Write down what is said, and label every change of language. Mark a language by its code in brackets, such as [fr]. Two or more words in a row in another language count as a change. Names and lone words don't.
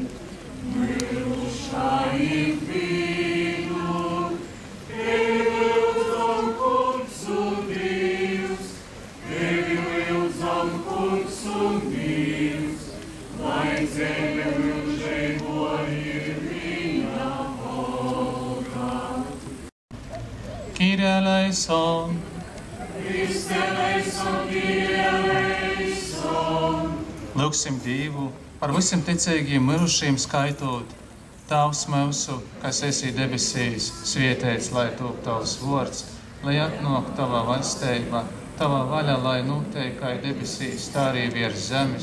[lv] mirušajiem vīnu, tevi lūdzam, kungs un Dievs, tevi lūdzam, kungs un Dievs, lai zeme mūžējo ir viņa algā. [el] Κύριε ἐλέησον, Χριστὲ ἐλέησον, Κύριε ἐλέησον. [lv] lūgsim Dievu par visiem ticīgiem mirušiem skaitot. Tavs mūsu, kas esi debesīs, svētīts, lai top tavs vārds, lai atnāk tava valstība, tava vaļa, lai notiek kā debesīs, tā arī virs zemes.